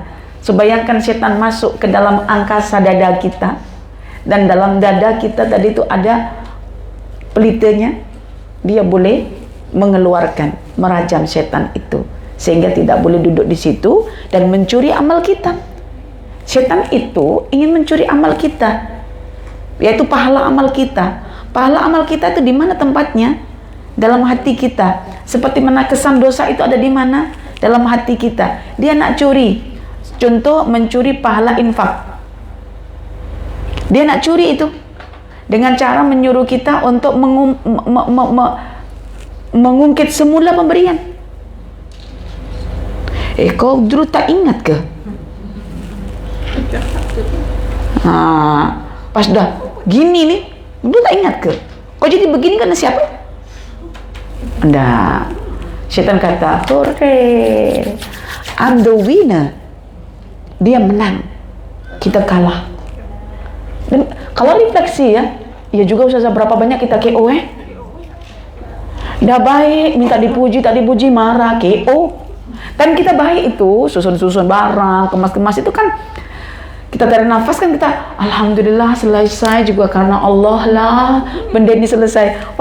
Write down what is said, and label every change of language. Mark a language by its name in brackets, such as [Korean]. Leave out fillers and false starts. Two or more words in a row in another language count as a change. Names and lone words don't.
[Malay] So bayangkan syaitan masuk ke dalam angkasa dada kita, dan dalam dada kita tadi itu ada pelitanya, dia boleh mengeluarkan, merajam syaitan itu, sehingga tidak boleh duduk di situ dan mencuri amal kita. Syaitan itu ingin mencuri amal kita, yaitu pahala amal kita. Pahala amal kita itu di mana tempatnya? Dalam hati kita. Seperti mana kesan dosa itu ada di mana? Dalam hati kita. Dia nak curi. Contoh, mencuri pahala infak. Dia nak curi itu dengan cara menyuruh kita untuk mengungkit semula pemberian. Kau dulu tak ingat ke? Pas dah gini nih, dulu tak ingat ke? Kau jadi begini karena siapa? Enggak. Syaitan kata, [English] hore, I'm the winner. [Malay] Dia menang, kita kalah. Dan kalau refleksi ya juga usah berapa banyak kita KO dah baik, minta dipuji, tak dipuji, marah, KO. Kan kita baik itu, susun-susun barang, kemas-kemas itu kan, kita tarik nafas kan kita, alhamdulillah selesai juga karena Allah lah, benda ini selesai.